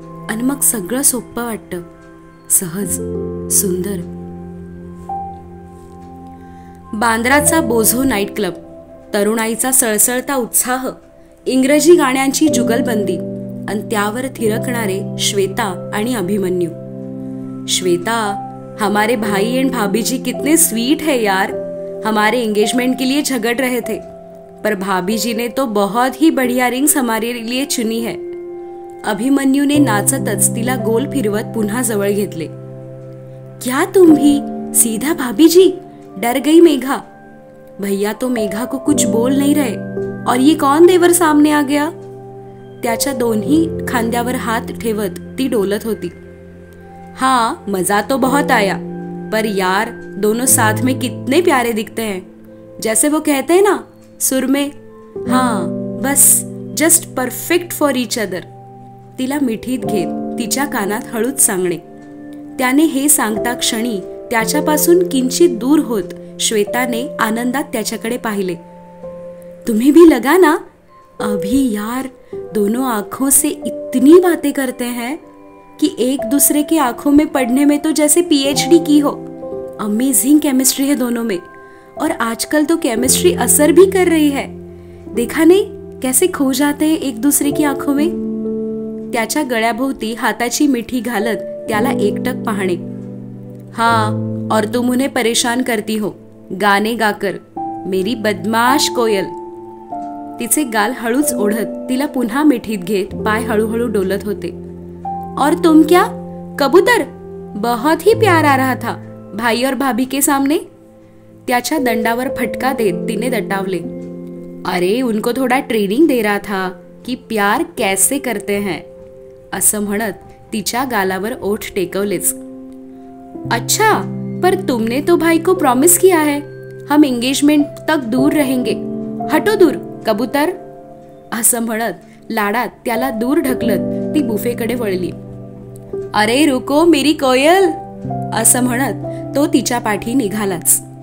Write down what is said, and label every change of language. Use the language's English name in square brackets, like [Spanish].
[Marathi] आणि मग सगळं सोपं वाटतं, सहज, सुंदर. बांद्राचा बोझो नाईट क्लब, तरुणाईचा सळसळता उत्साह, इंग्रजी गाण्यांची जुगलबंदी आणि त्यावर थिरकणारे श्वेता आणि अभिमन्यू. [Hindi] श्वेता, हमारे भाई एंड भाभी जी कितने स्वीट है यार. हमारे एंगेजमेंट के लिए झगड़ रहे थे, पर भाभी जी ने तो बहुत ही बढ़िया रिंग्स हमारे लिए चुनी है. [Marathi] अभिमन्यूने नाचतच तिला गोल फिरवत पुन्हा जवळ घेतले. [Hindi] क्या तुम भी सीधा भाभी जी, डर गई मेघा. भैया तो मेघा को कुछ बोल नहीं रहे, और ये कौन देवर सामने आ गया. [Marathi] त्याच्या दोन्ही खांद्यावर हात ठेवत ती डोलत होती. [Hindi] हाँ, मजा तो बहुत आया, पर यार दोनों साथ में कितने प्यारे दिखते हैं. जैसे वो कहते हैं ना सुर में, हाँ बस [English] Just perfect for each other. [Marathi] तिला मिठीत घेत तिच्या कानात हळूच सांगणे. त्याने हे सांगता क्षणी त्याच्यापासून किंचित दूर होत श्वेताने आनंदात त्याच्याकडे पाहिले. [Hindi] तुम्हें भी लगा ना. अभी यार दोनों आंखों से इतनी बातें करते हैं कि एक दूसरे की आंखों में पढ़ने में तो जैसे PhD की हो. अमेजिंग केमिस्ट्री है दोनों में, और आजकल तो केमिस्ट्री असर भी कर रही है. देखा नहीं कैसे खो जाते हैं एक दूसरे की आंखों में. [Marathi] त्याच्या गळ्याभोवती हाताची मिठी घालत त्याला एकटक पाहणे. [Hindi] हाँ, और तुम उन्हें परेशान करती हो गाने गाकर, मेरी बदमाश कोयल. [Marathi] तिचे गाल हळूच ओढत तिला पुन्हा मिठीत घेत पाय हळूहळू डोलत होते. [Hindi] और तुम क्या कबूतर, बहुत ही प्यार आ रहा था भाई और भाभी के सामने. [Marathi] त्याच्या दंडावर फटका देत तिने दटावले. [Hindi] अरे उनको थोड़ा ट्रेनिंग दे रहा था कि प्यार कैसे करते हैं, [Marathi] असं म्हणत तिच्या गालावर ओठ टेकवलेच. [Hindi] अच्छा, पर तुमने तो भाई को प्रॉमिस किया है हम एंगेजमेंट तक दूर रहेंगे. हटो दूर कबूतर, [Marathi] असं म्हणत लाडात त्याला दूर ढकलत ती बुफेकडे वळली. [Hindi] अरे रुको मेरी कोयल, [Marathi] असं म्हणत तो तिच्या पाठी निघालाच.